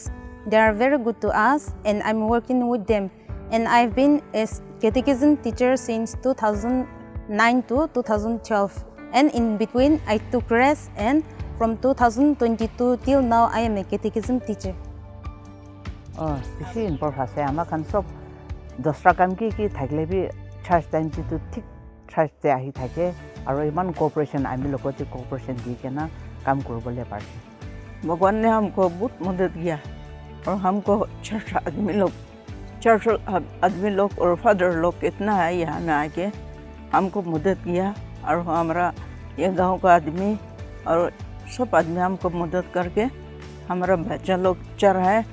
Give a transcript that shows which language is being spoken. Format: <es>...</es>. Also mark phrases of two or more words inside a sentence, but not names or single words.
<en>They are very good to us, and I'm working with them. And I've been a catechism teacher since 2009 to 2012. And in between I took rest, and from 2022 till now I am a catechism teacher.</en> <nag>Beshi important ase ama khan sob dosra kam ki thakle bi church time ti to thik church te ahi thake aro iman cooperation ami lokoti cooperation di ke na</nag> <hi>काम करबले पार्टी भगवान ने हमको बहुत मदद किया और हमको चर्च आदमी लोग और फादर लोग इतना है यहाँ में आके हमको मदद किया और हमारा ये गांव का आदमी और सब आदमी हमको मदद करके हमारा बच्चा लोग चल रहा है।</hi>